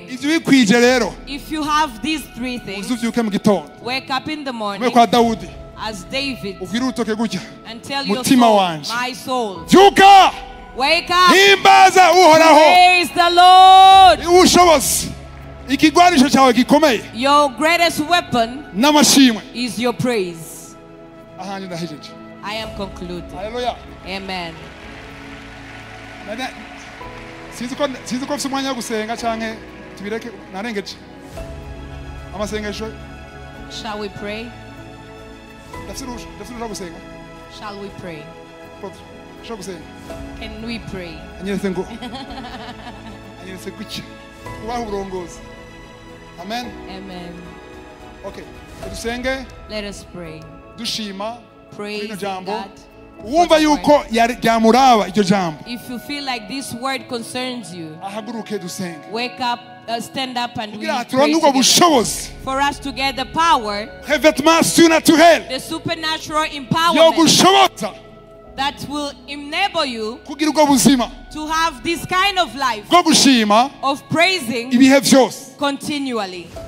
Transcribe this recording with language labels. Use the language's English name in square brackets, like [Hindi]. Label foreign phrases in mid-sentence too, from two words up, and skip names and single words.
[English] If you have these three things, wake up in the morning as David and tell your soul, my soul, wake up, praise the Lord. Your greatest weapon is your praise. I am concluded. Amen. [Rundi] Sinzi ko mfite umwanya wo gusenga canke tubireke narengeje amasengesho. [English] Shall we pray? [Rundi] Ndafite gusenga. [English] Shall we pray? Can we pray? [Rundi] Anyeretse ngo anyeretse kuki kubaho uburongozi. Amen. Amen. Okay, dusenge. [English] Let us pray. [Rundi] Dushima [English] praise God. [Rundi] Wumva yuko ryamuraba iryo jambo. [English] If you feel like this word concerns you, [Rundi] ahaguruke dusenge. [English] Wake up, stand up and we pray together. For us to get the power, the supernatural empowerment that will enable you to have this kind of life of praising continually.